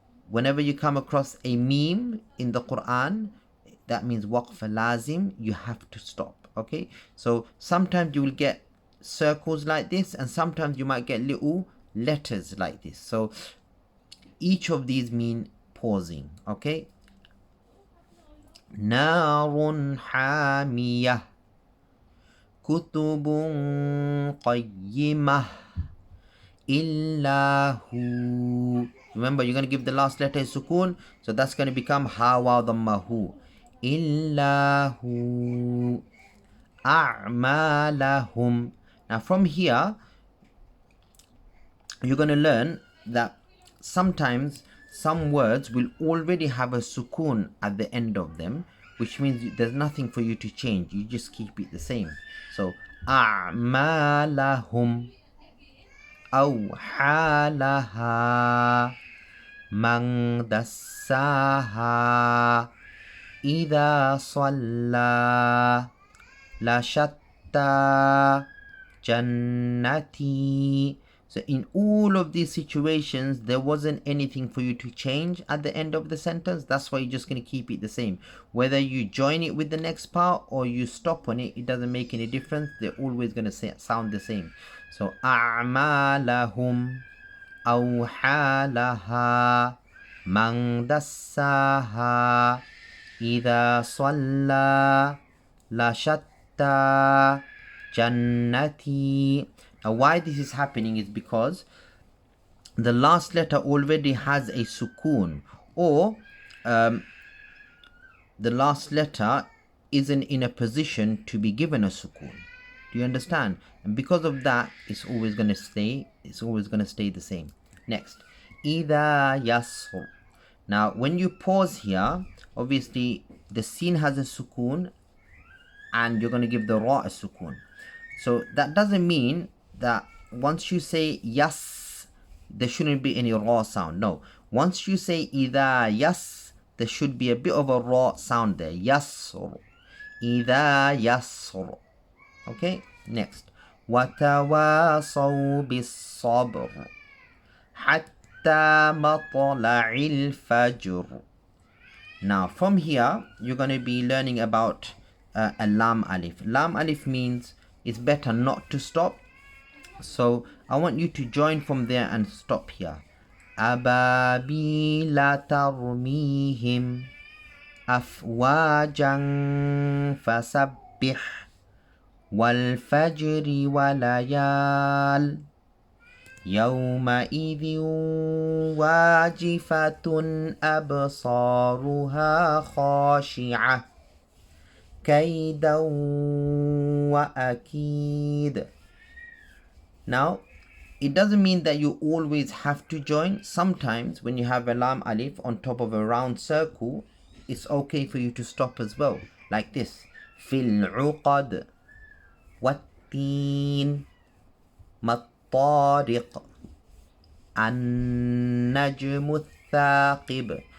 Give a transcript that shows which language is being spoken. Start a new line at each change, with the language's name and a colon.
English: Whenever you come across a meme in the Quran, that means waqf lazim, you have to stop. Okay? So sometimes you will get circles like this, and sometimes you might get little letters like this. So each of these mean pausing. Okay?
Arabic: نار حامية كتب قيمة إلا هو.
English: Remember, you're going to give the last letter a sukun, so that's going to become ha wa dhamma hu.
Arabic: إلا هو أعمالهم.
English: Now from here you're going to learn that sometimes some words will already have a sukun at the end of them, which means there's nothing for you to change. You just keep it the same.
Arabic: So أعمالهم أوحى لها من دساها إذا صلى لشتى جنتي.
English: So in all of these situations, there wasn't anything for you to change at the end of the sentence. That's why you're just going to keep it the same. Whether you join it with the next part or you stop on it, it doesn't make any difference. They're always going to sound the same.
Arabic: So أعمالهم أوحى لها من دساها إذا صلى لشتى جنتي.
English: Now why this is happening is because the last letter already has a sukun, or the last letter isn't in a position to be given a sukun. Do you understand? And because of that, it's always going to stay the same.
Arabic: Next, إِذَا يَسْرُ.
English: Now when you pause here, obviously the sin has a sukun and you're going to give the ra a sukun. So that doesn't mean that once you say yes, there shouldn't be any raw sound. No. Once you say إِذَا yes, there should be a bit of a raw sound there.
Arabic: يَسْرُ. إِذَا يَسْرُ. Okay? Next. وَتَوَاصَوْا بِالصَّبْرِ حَتَّى مَطْلَعِ الْفَجْرِ.
English: Now from here, you're going to be learning about a lam alif. Lam alif means it's better not to stop. So I want you to join from there and stop here.
Arabic: أبابيل ترميهم أفواجا فسبح والفجر وليال يومئذ واجفة أبصارها خاشعة كيدا وأكيد.
English: Now, it doesn't mean that you always have to join. Sometimes when you have a lam alif on top of a round circle, it's okay for you to stop as well. Like this.
Arabic: فِي الْعُقَدِ وَالتِّينِ مَطَّارِقِ النَّجْمُ الثَّاقِبِ.